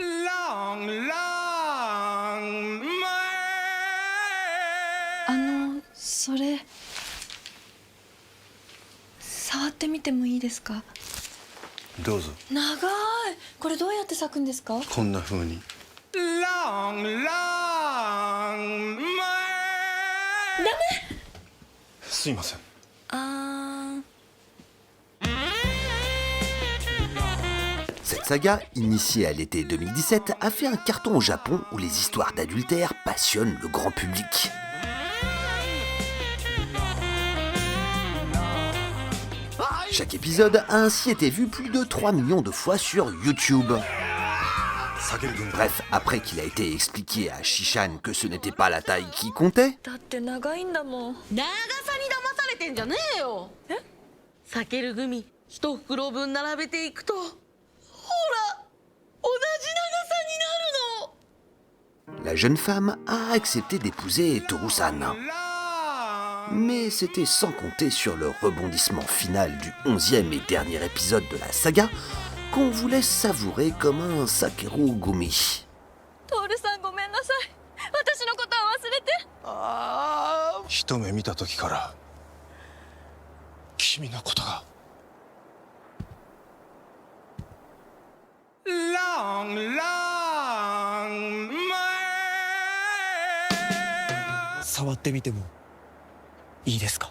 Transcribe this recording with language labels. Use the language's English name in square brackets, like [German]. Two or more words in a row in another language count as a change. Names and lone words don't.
[Japanese] « それ触ってみてもいいですか？どうぞ。長い。これどうやって咲くんですか？こんな風に。ダメ。すいません。 [French] Cette saga, initiée à l'été 2017, a fait un carton au Japon où les histoires d'adultère passionnent le grand public. Chaque épisode a ainsi été vu plus de 3 millions de fois sur YouTube. Bref, après qu'il a été expliqué à Shishan que ce n'était pas la taille qui comptait, [Japanese] だって長いんだもん。長さに騙されてんじゃねえよ。避けるグミ一袋分並べていくと、ほら同じ長さになるの。 [French] la jeune femme a accepté d'épouser Toru-san. Mais c'était sans compter sur le rebondissement final du 11e et dernier épisode de la saga, qu'on voulait savourer comme un Sakeru Gumi. [Japanese] トールさんごめんなさい。私のことは忘れて。一目見た時から君のことが。触ってみてもいいですか？